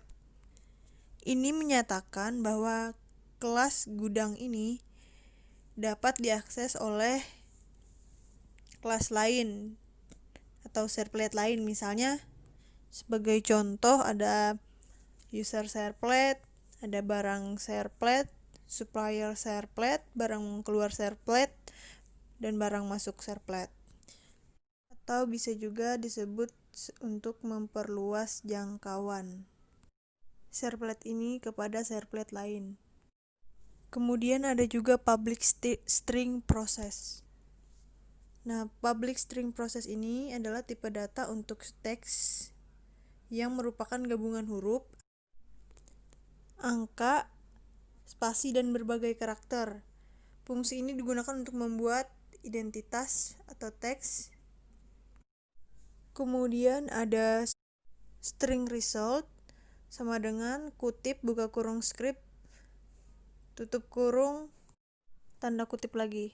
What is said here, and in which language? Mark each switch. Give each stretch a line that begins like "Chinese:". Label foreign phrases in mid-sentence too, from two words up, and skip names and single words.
Indonesian: Ini menyatakan bahwa kelas gudang ini dapat diakses oleh kelas lain atau servlet lain. Misalnya sebagai contoh ada
English: user servlet,
Indonesian: ada barang servlet,
English: supplier servlet,
Indonesian: barang keluar servlet, dan barang masuk servlet. Atau bisa juga disebut untuk memperluas jangkauan servlet ini kepada servlet lain. Kemudian ada juga
English: public string process.
Indonesian: Nah,
English: public string process
Indonesian: ini adalah tipe data untuk teks yang merupakan gabungan huruf, angka, spasi, dan berbagai karakter. Fungsi ini digunakan untuk membuat identitas atau teks. Kemudian ada
English: string result,
Indonesian: sama dengan kutip, buka kurung script, tutup kurung, tanda kutip lagi.